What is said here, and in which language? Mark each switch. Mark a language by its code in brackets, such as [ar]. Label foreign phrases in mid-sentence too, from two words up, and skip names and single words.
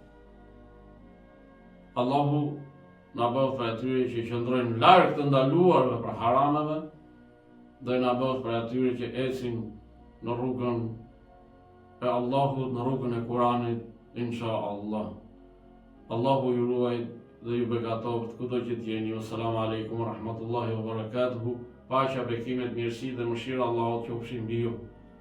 [sq] Allahu na bëf për atyre që qëndrojnë larg të ndaluarve për harameve dhe na bëf për atyre që ecin në rrugën e Allahut, në rrugën e Kuranit, [ar] إن شاء الله. [sq] Allahu ju ruaj dhe ju begatoft kudo që t'jeni. [ar] السلام عليكم ورحمة الله وبركاته. [sq] Paqja, bekimet, mirësi dhe mëshira Allahut qofshin mbi ju.